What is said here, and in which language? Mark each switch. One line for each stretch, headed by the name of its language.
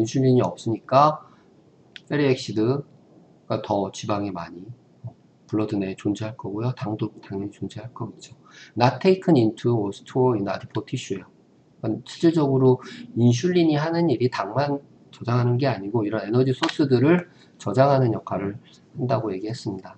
Korean: 인슐린이 없으니까 페리엑시드가 더 지방이 많이 블러드 내에 존재할 거고요. 당도 당연히 존재할 거겠죠.
English: Not taken into or stored in adipose tissue
Korean: 예요. 그러니까 실질적으로 인슐린이 하는 일이 당만 저장하는 게 아니고 이런 에너지 소스들을 저장하는 역할을 한다고 얘기했습니다.